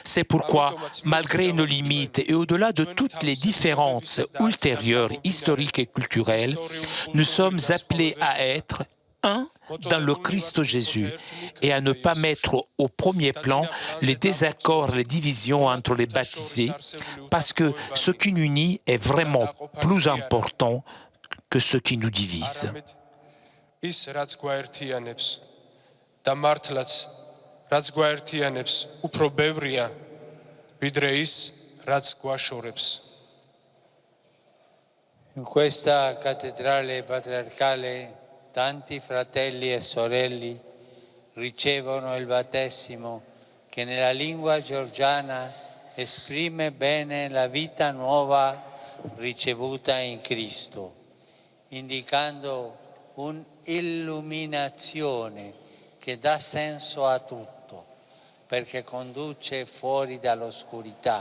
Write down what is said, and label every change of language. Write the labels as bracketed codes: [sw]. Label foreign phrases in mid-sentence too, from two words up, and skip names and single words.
[fr] C'est pourquoi, malgré nos limites et au-delà de toutes les différences ultérieures, historiques et culturelles, nous sommes appelés à être un dans le Christ Jésus et à ne pas mettre au premier plan les désaccords, les divisions entre les baptisés, parce que ce qui nous unit est vraiment plus important que ce qui nous divise. [ka] და მართლაც რაც გვაერთიანებს უფრო ბევრია ვიდრე ის რაც გვაშორებს. [it] In questa cattedrale patriarcale tanti fratelli e sorelle ricevono il battesimo che nella lingua georgiana esprime bene la vita nuova ricevuta in Cristo, indicando un'illuminazione che dà senso a tutto, perché conduce fuori dall'oscurità.